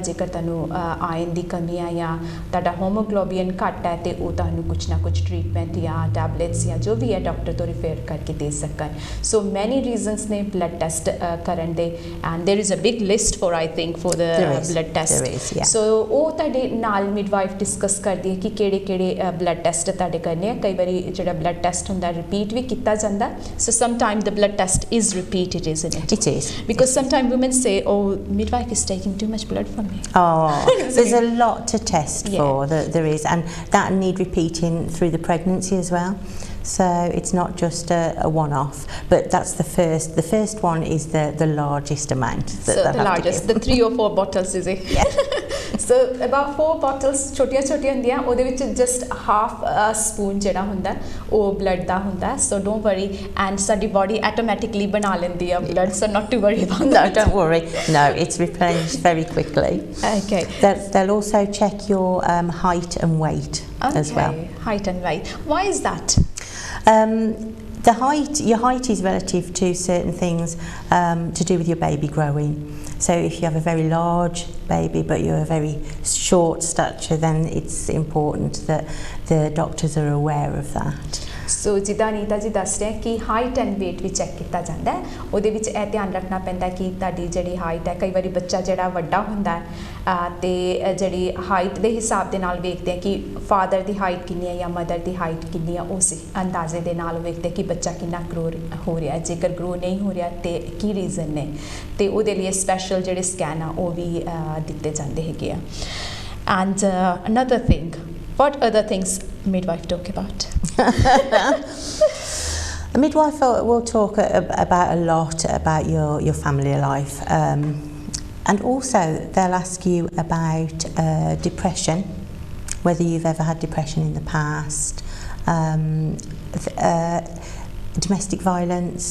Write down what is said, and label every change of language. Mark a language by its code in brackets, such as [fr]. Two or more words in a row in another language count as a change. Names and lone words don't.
[pa] ਜੇਕਰ ਤੁਹਾਨੂੰ ਆਇਰਨ ਦੀ ਕਮੀ ਹੈ ਜਾਂ ਤੁਹਾਡਾ ਹੋਮੋਗਲੋਬਿਨ ਘੱਟ ਹੈ ਤੇ ਉਹ ਤੁਹਾਨੂੰ ਕੁਛ ਨਾ ਕੁਛ ਟ੍ਰੀਟਮੈਂਟ ਜਾਂ ਟੈਬਲੇਟਸ ਜਾਂ ਜੋ ਵੀ ਹੈ ਡਾਕਟਰ ਤੋਂ ਰਿਫੇਰ ਕਰਕੇ ਦੇ ਸਕਣ. [en] So many reasons ਨੇ blood test [pa] ਕਰਨ ਦੇ, [en] And there is a big list for I think for the blood test. [pa] ਸੋ ਉਹ ਤੁਹਾਡੇ ਨਾਲ ਮਿਡਵਾਈਫ ਡਿਸਕਸ ਕਰਦੀ ਹੈ ਕਿ ਕਿਹੜੇ ਬਲੱਡ ਟੈਸਟ ਤੁਹਾਡੇ ਕਰਨੇ ਆ. ਕਈ ਵਾਰੀ ਜਿਹੜਾ ਬਲੱਡ ਟੈਸਟ ਹੁੰਦਾ ਰਿਪੀਟ ਵੀ ਕੀਤਾ ਜਾਂਦਾ. [en] So sometimes the blood test is repeated, isn't it? It is. Because sometimes women say, oh, midwife is taking too much blood from me. Oh, there's a lot to test for, there is, and that need repeating through the pregnancy as well. So it's not just a one-off, but that's the first one is the largest amount. So the largest, the 3 or 4 bottles, is it? Yeah. So about 4 bottles [pa] ਛੋਟੀਆਂ ਹੁੰਦੀਆਂ, ਉਹਦੇ ਵਿੱਚ [en] just half a spoon [pa] ਜਿਹੜਾ ਹੁੰਦਾ ਉਹ blood ਦਾ ਹੁੰਦਾ. [en] So don't worry, and ਸਾਡੀ body automatically [pa] ਬਣਾ ਲੈਂਦੀ ਆ [en] blood, so not to worry about that. No, don't worry. No, it's replenished very quickly. Okay. They'll also check your height and weight as well. Height and weight. Why is that? Your height is relative to certain things to do with your baby growing. So if you have a very large baby but you're a very short stature, then it's important that the doctors are aware of that. [pa] ਸੋ ਜਿੱਦਾਂ ਅਨੀਤਾ ਜੀ ਦੱਸ ਰਹੇ ਕਿ [en] height and weight [pa] ਵੀ ਚੈੱਕ ਕੀਤਾ ਜਾਂਦਾ ਹੈ, ਉਹਦੇ ਵਿੱਚ ਇਹ ਧਿਆਨ ਰੱਖਣਾ ਪੈਂਦਾ ਕਿ ਤੁਹਾਡੀ ਜਿਹੜੀ ਹਾਈਟ ਹੈ, ਕਈ ਵਾਰੀ ਬੱਚਾ ਜਿਹੜਾ ਵੱਡਾ ਹੁੰਦਾ ਹੈ ਤੇ ਜਿਹੜੀ ਹਾਈਟ ਦੇ ਹਿਸਾਬ ਦੇ ਨਾਲ ਵੇਖਦੇ ਆ ਕਿ ਫਾਦਰ ਦੀ ਹਾਈਟ ਕਿੰਨੀ ਹੈ ਜਾਂ ਮਦਰ ਦੀ ਹਾਈਟ ਕਿੰਨੀ ਹੈ, ਉਸ ਅੰਦਾਜ਼ੇ ਦੇ ਨਾਲ ਵੇਖਦੇ ਕਿ ਬੱਚਾ ਕਿੰਨਾ ਗਰੋ ਹੋ ਰਿਹਾ, ਜੇਕਰ ਗਰੋ ਨਹੀਂ ਹੋ ਰਿਹਾ ਤੇ ਕੀ ਰੀਜ਼ਨ ਨੇ, ਤੇ ਉਹਦੇ ਲਈ ਸਪੈਸ਼ਲ ਜਿਹੜੇ ਸਕੈਨ ਆ ਉਹ ਵੀ ਦਿੱਤੇ ਜਾਂਦੇ ਹੈਗੇ ਆ. [en] And another thing, what other things midwife talk about? A midwife will talk about a lot about your family life, and also they'll ask you about depression, whether you've ever had depression in the past, domestic violence.